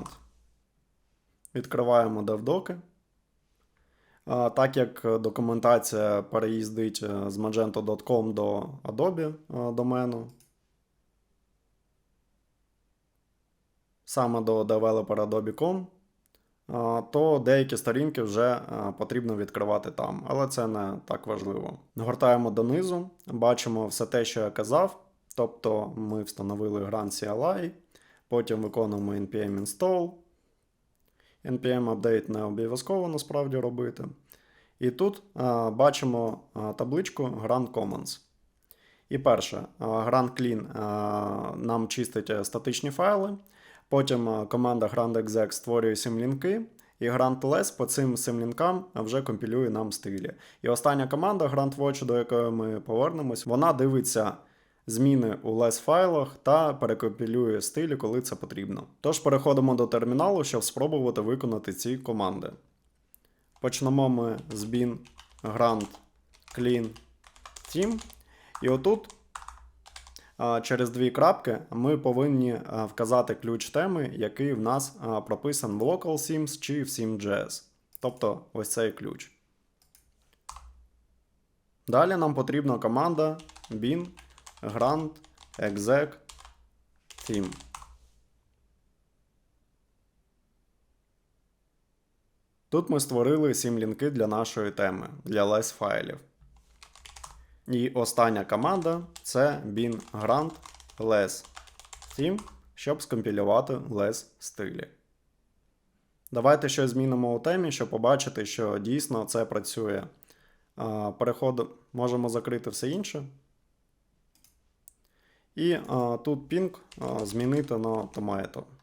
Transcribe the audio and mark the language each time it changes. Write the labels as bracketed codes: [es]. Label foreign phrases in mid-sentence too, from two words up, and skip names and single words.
[uk] Відкриваємо DevDoc. Так як документація переїздить з magento.com до Adobe домену, саме до developer Adobe.com, то деякі сторінки вже потрібно відкривати там, але це не так важливо. Гортаємо донизу, бачимо все те, що я казав, тобто ми встановили Grant CLI, Потім виконуємо [en] npm install. npm update [uk] не обов'язково насправді робити. І тут бачимо табличку Grant Commons. І перше, Grant Clean нам чистить статичні файли. Потім команда grant.exec створює симлінки. І grant.less по цим симлінкам вже компілює нам стилі. І остання команда grant.watch, до якої ми повернемось, вона дивиться зміни у less файлах та перекомпілює стилі, коли це потрібно. Тож переходимо до терміналу, щоб спробувати виконати ці команди. Почнемо ми з [en] bin grant clean team. [uk] І отут через дві крапки ми повинні вказати ключ теми, який в нас прописан в LocalSims чи в Sim.js. Тобто ось цей ключ. Далі нам потрібна команда [en] bin grant exec theme. [uk] Тут ми створили симлінки для нашої теми, для less файлів. І остання команда це [en] bin grant less theme, [uk] щоб скомпілювати less стилі. Давайте щось змінимо у темі, щоб побачити, що дійсно це працює. Можемо закрити все інше. І тут ping змінити на tomato.